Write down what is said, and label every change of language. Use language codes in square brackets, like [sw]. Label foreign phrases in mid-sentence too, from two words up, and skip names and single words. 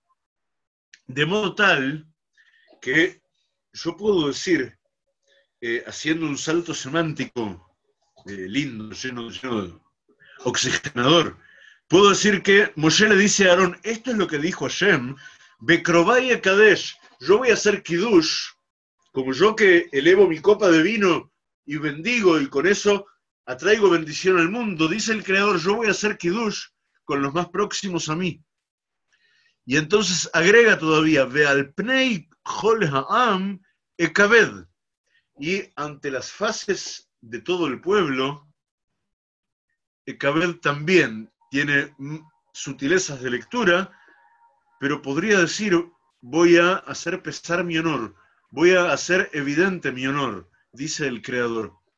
[es] De modo tal que yo puedo decir, haciendo un salto semántico lindo, lleno de oxigenador, puedo decir que Moshe le dice a Aarón, esto es lo que dijo Hashem, [he] בקרובי אקדש, [es] yo voy a hacer kiddush, como yo que elevo mi copa de vino y bendigo y con eso atraigo bendición al mundo, dice el Creador, yo voy a hacer kiddush con los más próximos a mí. Y entonces agrega todavía, [he] ועל פני כל העם אכבד, [es] y ante las fases de todo el pueblo, ekaved también tiene sutilezas de lectura, pero podría decir, voy a hacer pesar mi honor, voy a hacer evidente mi honor, dice el Creador.